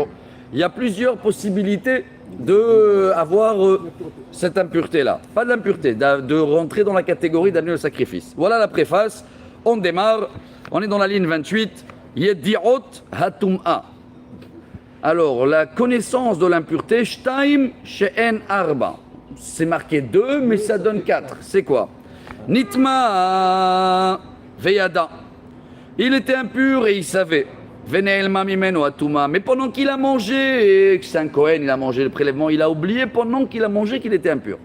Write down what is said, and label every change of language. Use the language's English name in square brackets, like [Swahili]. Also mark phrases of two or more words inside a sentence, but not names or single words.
[French] Il y a plusieurs possibilités d'avoir cette impureté-là. Pas de l'impureté, de rentrer dans la catégorie d'amener le sacrifice. Voilà la préface. On démarre. On est dans la ligne 28. [Hebrew] ידיעות הטומאה. [French] Alors, la connaissance de l'impureté, [Hebrew] שתים שהן ארבע. [French] C'est marqué 2, mais ça donne 4. C'est quoi? [Hebrew] נטמא וידע. [French] Il était impur et il savait. [Hebrew] ונעלמה ממנו הטומאה. [French] Mais pendant qu'il a mangé, et que c'est un Kohen, il a mangé le prélèvement, il a oublié pendant qu'il a mangé qu'il était impur.